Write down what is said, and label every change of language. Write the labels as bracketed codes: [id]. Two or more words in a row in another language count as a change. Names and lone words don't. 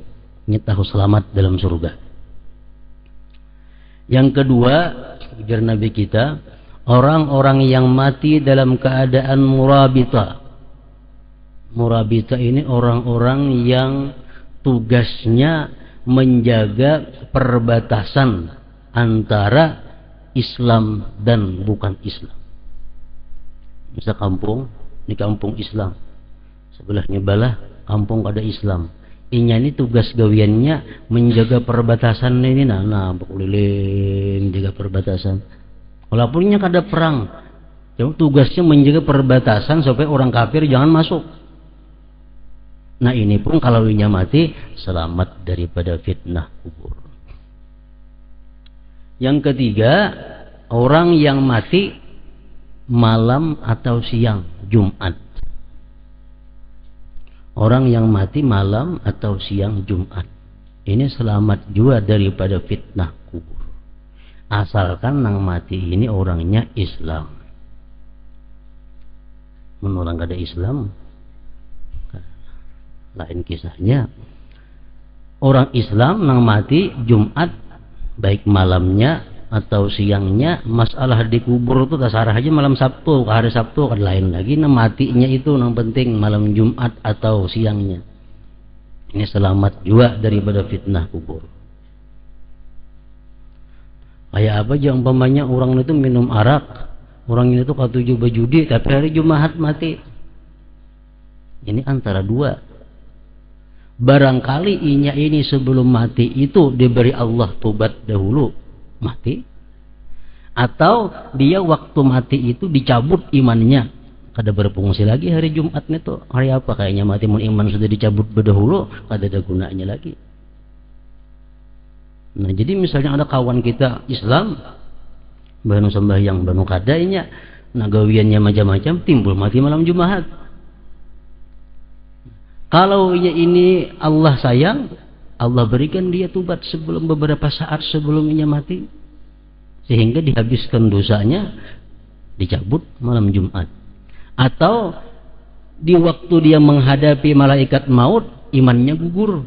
[id] Ini tahu selamat dalam surga. Yang kedua, ujar Nabi kita, orang-orang yang mati dalam keadaan murabita. Murabita ini orang-orang yang tugasnya menjaga perbatasan antara Islam dan bukan Islam. Misal kampung, di kampung Islam, sebelahnya balah kampung ada Islam. [bjn] Inya ini tugas gawiannya menjaga perbatasan ini, nah berkeliling jaga perbatasan. Walaupun inya kada perang, [id] tugasnya menjaga perbatasan supaya orang kafir jangan masuk. [bjn] Nah, ini pun kalau inya mati selamat daripada fitnah kubur. [id] Yang ketiga, orang yang mati malam atau siang Jumat. Orang yang mati malam atau siang Jumat, ini selamat juga daripada fitnah kubur. [bjn] Asalkan nang mati ini orangnya Islam. Menurut orang kada Islam, lain kisahnya. Orang Islam nang mati Jumat, baik malamnya atau siangnya, masalah di kubur itu tasarah aja malam Sabtu, ke hari Sabtu kan lain lagi. [id] Nah, matinya itu yang penting malam Jumat atau siangnya. Ini selamat juga daripada fitnah kubur. [bjn] Kayak apa aja umpamanya orang itu minum arak, orang itu katuju berjudi, tapi hari Jumat mati. [id] Ini antara dua. [bjn] Barangkali inya ini sebelum mati itu diberi Allah tobat dahulu, mati, atau dia waktu mati itu dicabut imannya, kada berfungsi lagi hari Jumatnya tuh. Hari apa kayaknya mati mun iman sudah dicabut berdahulu, kada ada gunanya lagi. Nah, jadi misalnya ada kawan kita Islam banu sembahyang banu kadainya, nah gawiannya macam-macam, timbul mati malam Jumat. [id] Kalau ini Allah sayang, Allah berikan dia tobat sebelum beberapa saat sebelumnya mati, sehingga dihabiskan dosanya, dicabut malam Jumat. Atau di waktu dia menghadapi malaikat maut, imannya gugur.